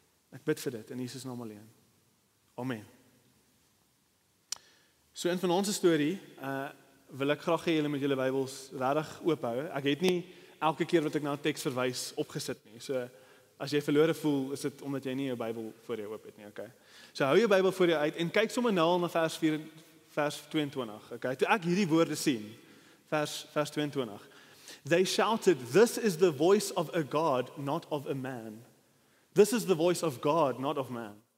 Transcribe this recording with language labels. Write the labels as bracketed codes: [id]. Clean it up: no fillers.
[af] Ek bid vir dit in Jesus naam alleen. Amen. So in vanaand se storie wil ek graag hê julle met julle Bybels regtig oop hou. Ek het nie elke keer wat ek na 'n teks verwys opgesit nie. So as jy verlore voel, is dit omdat jy nie jou Bybel voor jou oop het nie, okay? So hou jou Bybel voor jou uit en kyk sommer nou na vers 22, okay? Toe ek hierdie woorde sien, vers 22. [en] They shouted, "This is the voice of a God, not of a man." This is the voice of God, not of man.